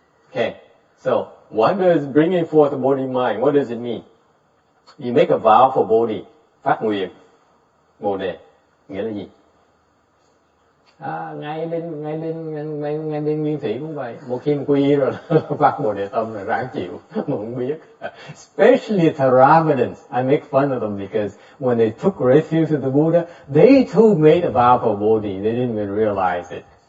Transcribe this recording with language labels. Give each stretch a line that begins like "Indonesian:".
English: Okay, so what does bringing forth the Bodhi mind, what does it mean? You make a vow for Bodhi,
Vietnamese: phát nguyện Bồ Đề, nghĩa là gì? Ngay bên Nguyên Thủy cũng vậy, một khi mình quy rồi phát Bồ Đề Tâm là ráng chịu, mà không biết.
English: Especially Theravadins, I make fun of them because when they took refuge with the Buddha, they too made a vow for Bodhi, they didn't even realize it.